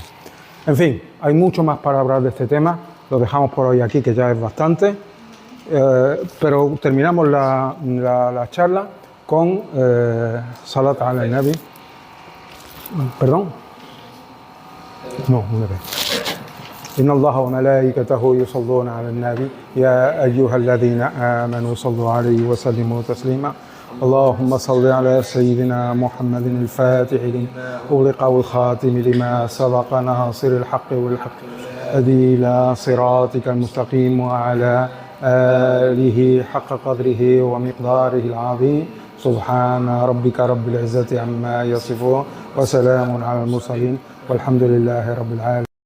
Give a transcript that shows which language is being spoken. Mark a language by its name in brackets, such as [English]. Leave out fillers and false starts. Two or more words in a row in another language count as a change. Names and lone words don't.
[Spanish] En fin, hay mucho más para hablar de este tema, lo dejamos por hoy aquí, que ya es bastante, pero terminamos la charla con [Arabic] صلاة النبي. [Spanish] ¿Perdón? No, una vez. [Arabic] إن الله وملائكته يصلون على النبي يا أيها الذين آمنوا صلوا عليه وسلموا تسليما اللهم صل على سيدنا محمد الفاتح لما أغلق والخاتم لما سبق ناصر الحق والحق هدي إلى صراطك المستقيم وعلى آله حق قدره ومقداره العظيم سبحان ربك رب العزة عما يصفون وسلام على المرسلين والحمد لله رب العالمين.